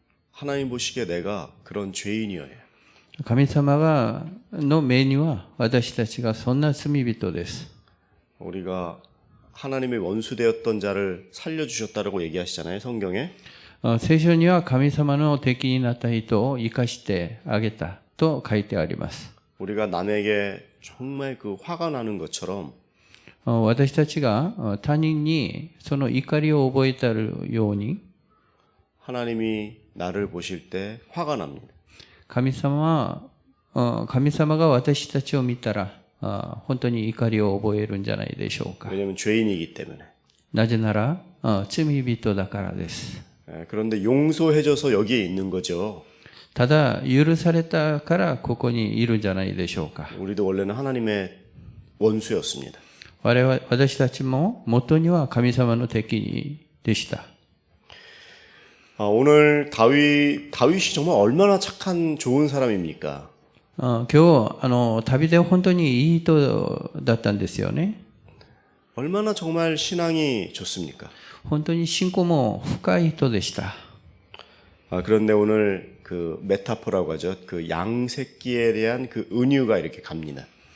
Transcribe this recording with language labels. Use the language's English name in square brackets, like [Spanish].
[Korean] 하나님 보시기에 내가 그런 죄인이어요. [Japanese] 神様の目には私たちがそんな罪人です。 [Korean] 우리가 하나님의 원수 되었던 자를 살려주셨다라고 얘기하시잖아요, 성경에. [Japanese] 聖書には神様の敵になった人を生かしてあげたと書いてあります。 [Korean] 우리가 남에게 정말 그 화가 나는 것처럼 [Japanese] 私たちが他人にその怒りを覚えたように [Korean] 하나님이 나를 보실 때 화가 납니다. [Japanese] 神様が私たちを見たら本当に怒りを覚えるんじゃないでしょうか。 [Korean] 왜냐하면 죄인이기 때문에. [Japanese] なぜなら罪人だからです。 [Korean] 그런데 용서해줘서 여기에 있는 거죠. [Japanese] ただ許されたからここにいるんじゃないでしょうか。 [Korean] 우리도 원래는 하나님의 원수였습니다. [Japanese] 私たちも元には神様の敵でした。 [Korean] 오늘 다윗이 정말 얼마나 착한 좋은 사람입니까? [Japanese] 今日旅で本当にいい人だったんですよね。 [Korean] 얼마나 정말 신앙이 좋습니까? [Japanese] 本当に信仰も深い人でした。 [Korean] 그런데 오늘 그 메타포라고 하죠. 그 양새끼에 대한 그 은유가 이렇게 갑니다.